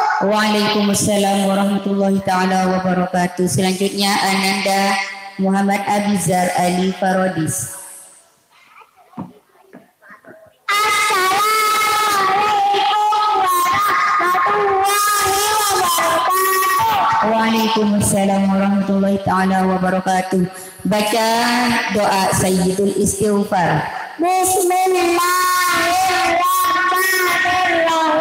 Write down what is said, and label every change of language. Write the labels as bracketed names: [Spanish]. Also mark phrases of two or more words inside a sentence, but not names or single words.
[Arabic] وعليكم السلام ورحمة الله تعالى وبركاته. [Indonesian] Selanjutnya Ananda Muhammad Abizar Ali Farodis. [Arabic] وعليكم السلام ورحمة الله تعالى وبركاته. [Indonesian] Baca doa Sayyidul Istighfar. [Arabic] Bismillahirrahmanirrahim.